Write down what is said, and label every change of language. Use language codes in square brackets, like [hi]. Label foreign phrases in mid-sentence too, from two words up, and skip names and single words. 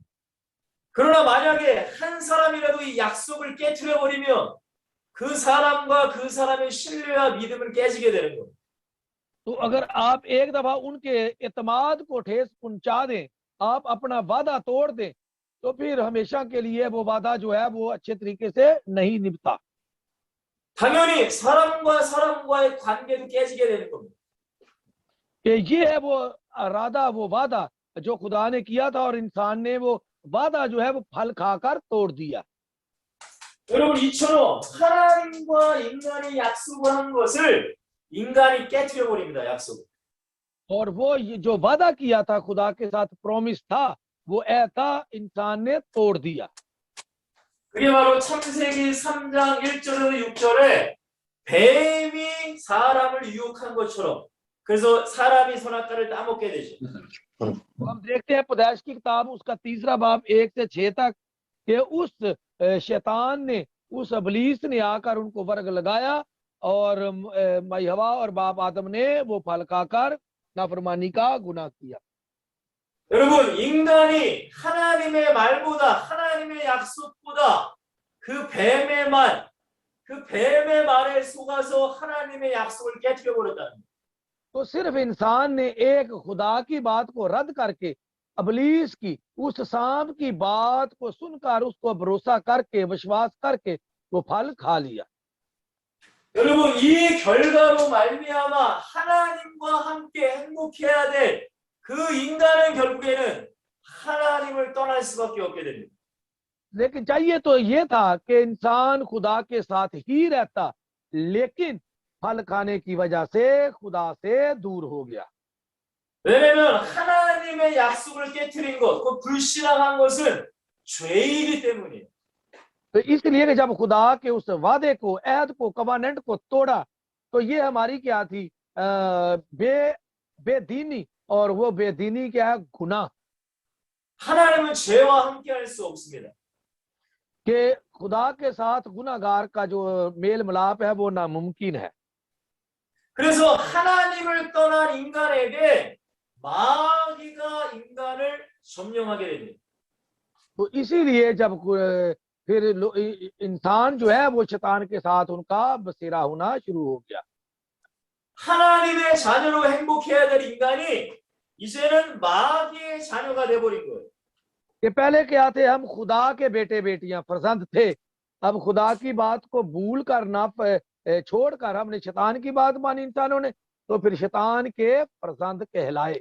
[ko] 그러나 만약에 한 사람이라도 이 약속을 깨트려 버리면 그 사람과 그 사람의 신뢰와 믿음은 깨지게 되는 거예요. [ur] تو اگر آپ ایک دفعہ ان کے اعتماد کو ٹھیس پہنچا دیں، آپ اپنا وعدہ توڑ دیں، تو پھر ہمیشہ کے لیے وہ وعدہ جو ہے وہ اچھے طریقے سے نہیں نبھتا. [ko] 당연히 사람과 사람과의 관계도 깨지게 되는 겁니다. [ur] کہ یہ ہے وہ ارادہ، وہ وعدہ جو خدا نے کیا تھا، اور انسان نے وہ وعدہ جو ہے وہ پھل کھا کر توڑ دیا. [ko] 여러분, 이처럼 하나님과 인간이 약속을 한 것을 인간이 깨트려 버립니다. 약속. [ur] اور وہ یہ جو وعدہ کیا تھا، خدا کے ساتھ پرامس تھا، وہ ایسا انسان نے توڑ دیا. [ko] 그게 바로 창세기 3장 1절에서 6절에 뱀이 사람을 유혹한 것처럼, 그래서 사람이 선악과를 따먹게 되죠. [ur] تو ہم دیکھتے ہیں پیدائش کی کتاب اس کا تیسرا باب 1 سے 6 تک کہ اس شیطان نے، اس ابلیس نے آ کر ان کو ورغلایا، اور مائی حوا اور باپ آدم نے وہ پھل کھا کر نافرمانی کا گناہ کیا. [ko] 여러분, 인간이 하나님의 말보다, 하나님의 약속보다 그 뱀의 말에 속아서 하나님의 약속을 깨트려 버렸다는 거예요. [ur] تو صرف انسان نے ایک خدا کی بات کو رد کر کے ابلیس کی اس سانپ کی بات کو سن کر اس کو بھروسہ کر کے، وشواس کر کے وہ پھل کھا لیا. [ko] 여러분, 이 결과로 말미암아 하나님과 함께 행복해야 될 그 인간은 결국에는 하나님을 떠날 수밖에 없게 됩니다. [ur] لیکن چاہیے تو یہ تھا کہ انسان خدا کے ساتھ ہی رہتا، لیکن پھل کھانے کی وجہ سے خدا سے دور ہو گیا. [ko] 왜냐하면 하나님의 약속을 깨트린 것, 그 불신앙한 것은 죄이기 때문이에요. [ur] تو اس لیے کہ جب خدا کے اس وعدے کو، عہد کو، کوویننٹ کو توڑا، تو یہ ہماری کیا تھی، بے دینی، اور وہ بے دینی کیا ہے، گناہ. [ko] 하나님은 죄와 함께할 수 없습니다. [ur] کہ خدا کے ساتھ گناہگار کا جو میل ملاپ ہے وہ ناممکن ہے. [ko] 그래서 하나님을 떠난 인간에게 마귀가 인간을 점령하게 됩니다. [ur] تو اسی لیے جب پھر انسان جو ہے وہ شیطان کے ساتھ ان کا بسیرا ہونا شروع ہو گیا. [ko] 하나님의 자녀로 행복해야 될 인간이 이제는 마귀의 자녀가 돼버린 거예요. [ur] کہ پہلے کیا تھے، ہم خدا کے بیٹے بیٹیاں فرزند تھے، اب خدا کی بات کو بھول کر نہ چھوڑ کر ہم نے شیطان کی بات مانی انسانوں نے، تو پھر شیطان کے فرزند کہلائے.